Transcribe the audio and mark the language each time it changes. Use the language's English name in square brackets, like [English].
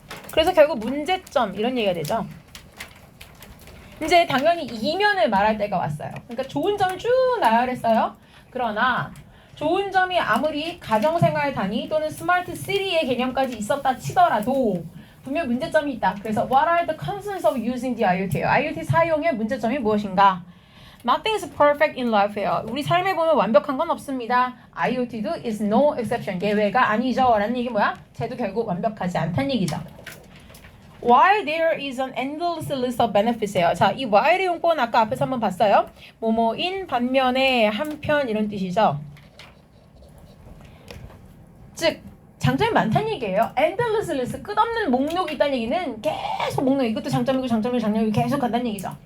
[Korean] 그래서 결국 문제점 이런 얘기가 되죠. 이제 당연히 이면을 말할 때가 왔어요. 그러니까 좋은 점을 쭉 나열했어요. 그러나 좋은 점이 아무리 가정생활 단위 또는 스마트 시티의 개념까지 있었다 치더라도 분명 문제점이 있다. 그래서 [English] what are the concerns of using the IoT예요. [Korean] IoT 사용의 문제점이 무엇인가? [English] Nothing is perfect in life예요. [Korean] 우리 삶에 보면 완벽한 건 없습니다. IoT도 [English] is no exception. [Korean] 예외가 아니죠. 라는 얘기 뭐야? 쟤도 결국 완벽하지 않다는 얘기죠. [English] While there is an endless list of benefits예요. [Korean] 자, 이 while의 용법은 아까 앞에서 한번 봤어요. 뭐뭐인 반면에 한편 이런 뜻이죠. 즉 장점이 많다는 얘기예요. endless list, 끝없는 목록이 있다는 얘기는 계속 목록, 이것도 장점이고 장점이고 장점이고 계속 간다는 얘기죠.